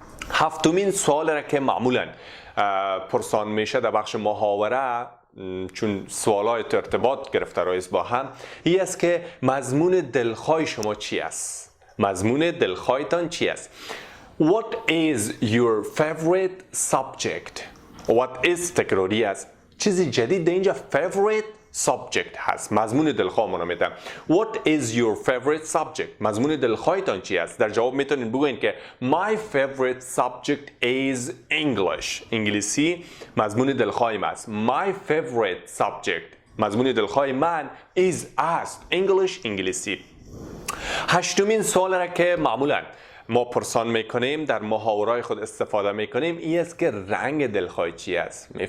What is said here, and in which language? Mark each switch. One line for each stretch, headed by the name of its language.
Persian: هفتمین سوال را که معمولا پرسان میشه در بخش محاوره، چون سوالای ارتباط گرفته رایز با هم، این است که مضمون دلخواه شما چی است؟ مضمون دلخواهتان چی است؟
English: What is your favorite subject? What is
Persian: تکراری است. چیزی جدید در اینجا favorite subject هست، مضمون دلخواهمون رو میدم.
English: What is your favorite subject؟
Persian: مضمون دلخواهتان چی است؟ در جواب میتونین بگوین که
English: my favorite subject is English.
Persian: انگلیسی مضمون دلخواهیم است.
English: My favorite subject
Persian: مضمون دلخواه من is است. English انگلیسی. هشتمین سوال را که معمولاً ما پرسان میکنیم در محاوره‌های خود استفاده میکنیم این است که رنگ دلخواه چی است.